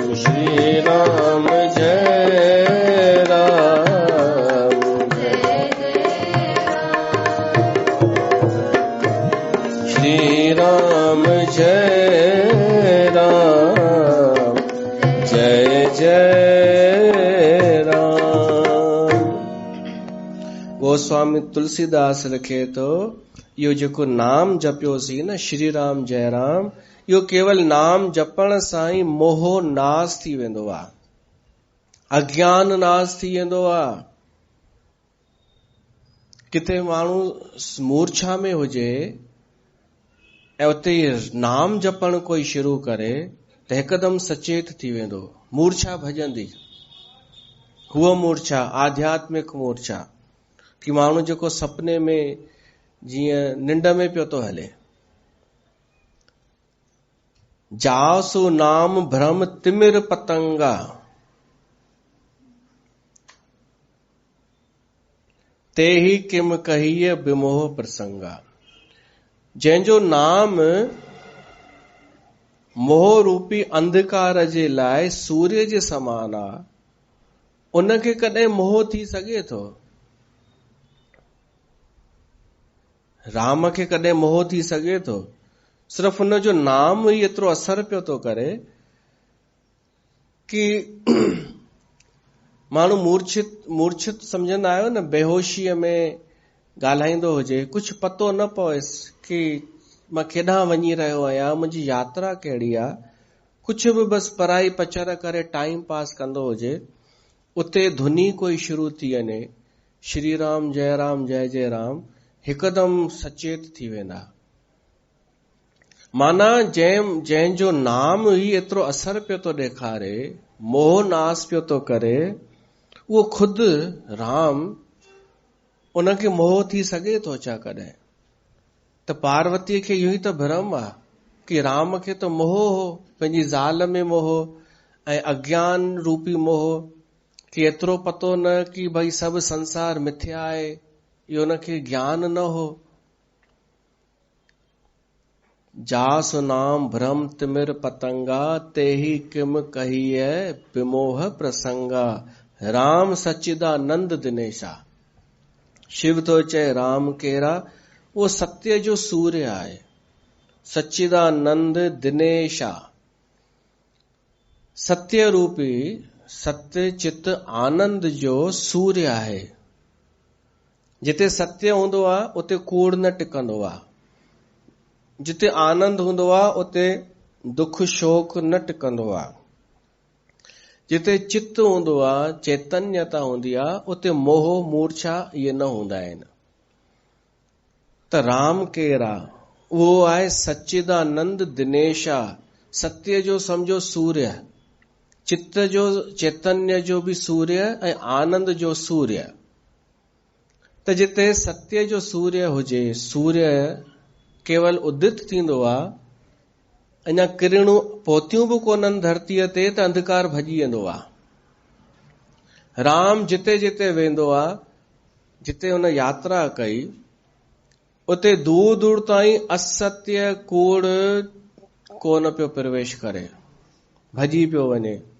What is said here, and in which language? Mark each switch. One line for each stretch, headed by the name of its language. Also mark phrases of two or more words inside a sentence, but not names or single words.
Sanskrit: श्री राम जय राम, श्री राम जय राम, जय जय राम।
Sindhi: गोस्वामी तुलसीदास लिखे थो, इहो जेको नाम जपियोसीं न,
Sanskrit: श्री राम जय राम,
Sindhi: इहो केवल नाम जपण सां ई मोह नाश थी वेंदो आहे, अज्ञान नाश थी वेंदो आहे। किथे माण्हू मूर्छा में हुजे ऐं उते नाम जपण कोई शुरू करे त हिकदमि सचेत थी वेंदो, मूर्छा भॼंदी। हुअ मूर्छा आध्यात्मिक मूर्छा, कि माण्हू जेको सपने में जीअं निंड में पियो थो हले,
Awadhi: जासु नाम भ्रम तिमिर पतंगा, ते ही किम कहिए विमोह प्रसंगा।
Sindhi: जंहिंजो नाम मोह रूपी अंधकार जे लाइ सूर्य जे समान आहे, उनखे कॾहिं मोह थी सघे थो? राम खे कॾहिं मोह थी सघे थो? सिर्फ़ उनजो नाम ई एतिरो असर पियो थो करे कि माण्हू मूर्छित सम्झंदा आहियो न, बेहोशीअ में ॻाल्हाईंदो हुजे, कुछ पतो न पवेसि कि मां केॾांहुं वञी रहियो आहियां, मुंहिंजी यात्रा कहिड़ी आहे, कुछ बि बसि पराई पचर करे
English: time pass
Sindhi: कंदो हुजे, उते धुनी कोई शुरू थी वञे,
Sanskrit: श्री राम जय राम, जय जय राम,
Sindhi: हिकदमि सचेत थी वेंदा। माना जंहिंजो नाम ई एतिरो असर पियो थो ॾेखारे, मोह नाश पियो थो करे, उहो खुदि राम, उनखे मोह थी सघे थो छा कॾहिं? त पार्वतीअ खे इहो ई त भ्रम आहे कि राम खे त मोह हो, पंहिंजी ज़ाल में मोह ऐं अज्ञान रूपी मोह, कि एतिरो पतो न कि भई सभु संसार मिथ्या आहे, इहो उनखे ज्ञान न हो।
Awadhi: जासु नाम भ्रम तिमिर पतंगा, तेहि किम कहिए विमोह प्रसंगा। राम सच्चिदानंद दिनेशा।
Sindhi: शिव तो चए राम केरा, वो सत्य जो सूर्य आहे।
Awadhi: सच्चिदानंद दिनेशा,
Sindhi: सत्य रूपी सत्य चित आनंद जो सूर्य आहे। जिते सत्य हूंदो आहे उते कूड़ न टिकंदो आहे। जिते आनंद हूंदो आहे उते दुख शोक न टिकंदो आहे। जिते चित्त हूंदो आहे, चैतन्यता हूंदी आहे, उते मोह मूर्छा इहे न हूंदा आहिनि। त राम केरा, उहो आहे
Awadhi: सच्चिदानंद दिनेशा।
Sindhi: सत्य जो समझो सूर्य, चित्त जो चैतन्य जो भी सूर्य ऐं आनंद जो सूर्य। त जिते सत्य जो सूर्य हुजे, सूर्य केवल उदित थींदो आहे, अञा किरणूं पहुतियूं बि कोन्हनि धरतीअ ते त अंधकार भॼी वेंदो आहे। राम जिते जिते वेंदो आहे, जिते हुन यात्रा कई, उते दूर दूर ताईं असत्य कूड़ कोन पियो प्रवेश करे, भॼी पियो वञे।